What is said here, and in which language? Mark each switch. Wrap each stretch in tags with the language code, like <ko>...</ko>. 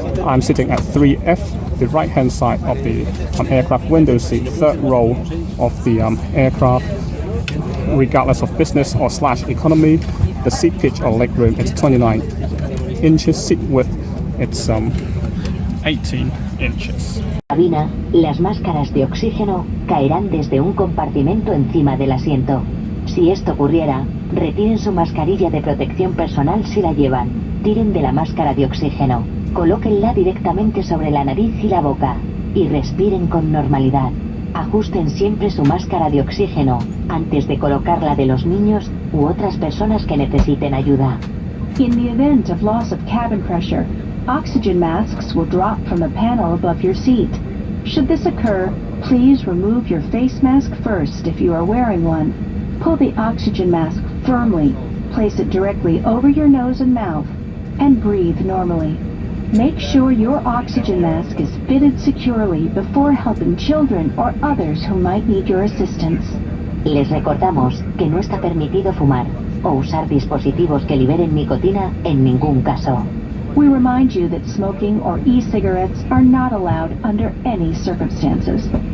<en>I'm sitting at 3F, the right-hand side of the aircraft window seat, third row of the aircraft. Regardless of business or / economy, the seat pitch or legroom is 29 inches, seat width it's 18 inches.</en> <es>Cabina, las máscaras de oxígeno caerán desde un compartimento encima del asiento. Si esto ocurriera, retiren su mascarilla de protección personal si la llevan, tiren de la máscara de oxígeno, colóquenla directamente sobre la nariz y la boca, y respiren con normalidad. Ajusten siempre su máscara de oxígeno antes de colocar de los niños u otras personas que necesiten ayuda.</es> <en>In the event of loss of cabin pressure, oxygen masks will drop from a panel above your seat. Should this occur, please remove your face mask first if you are wearing one. Pull the oxygen mask firmly, place it directly over your nose and mouth, and breathe normally. Make sure your oxygen mask is fitted securely before helping children or others who might need your assistance.</en> <es>Les recordamos que no está permitido fumar o usar dispositivos que liberen nicotina en ningún caso.</es> <en>We remind you that smoking or e-cigarettes are not allowed under any circumstances.</en>